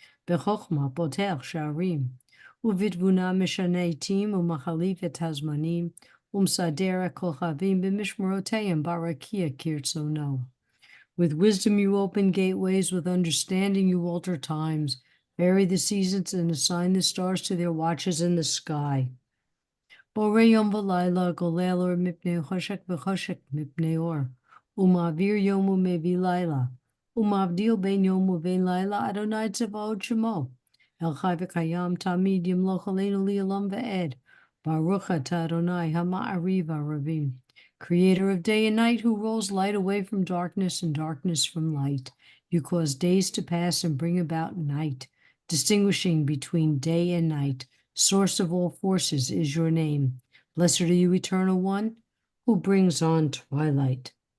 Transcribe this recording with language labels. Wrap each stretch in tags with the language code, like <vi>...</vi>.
<he>בחוכמה פותח שערים, ובתבונה משנה עתים ומחליף את הזמנים, ומסדר הכוכבים במשמרותיהם ברקיע כרצונו.</he> <en>With wisdom you open gateways, with understanding you alter times, vary the seasons and assign the stars to their watches in the sky.</en> <he>בורא יום ולילה, גולל אור מפני חושך וחושך מפני אור, ומעביר יום ומביא לילה. ומבדיל בין יום ובין לילה, אדוני צבאות שמו. אל חי וקיים תמיד ימלוך עלינו לעולם ועד. Baruch atah Adonai hama'ariv aravim.</he> <en>Creator of day and night, who rolls light away from darkness and darkness from light. You cause days to pass and bring about night, distinguishing between day and night. Source of all forces is your name. Blessed are you, Eternal One, who brings on twilight.</en>